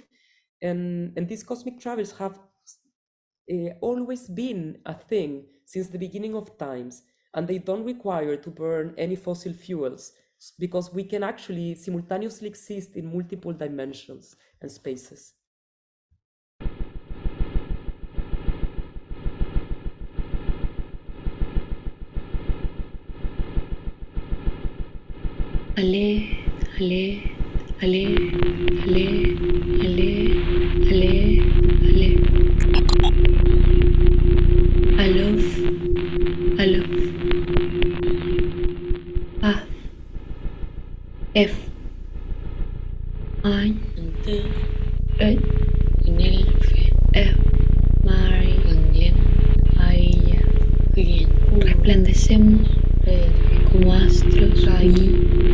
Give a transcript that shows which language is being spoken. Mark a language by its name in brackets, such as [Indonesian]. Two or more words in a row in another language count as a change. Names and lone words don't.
[English] And these cosmic travels have always been a thing since the beginning of times, and they don't require to burn any fossil fuels because we can actually simultaneously exist in multiple dimensions and spaces. Ale, ale, ale, ale, ale, ale, ale. I love. [Spanish] A, F, Anh, Ed, Mari, resplandecemos como astros ahí.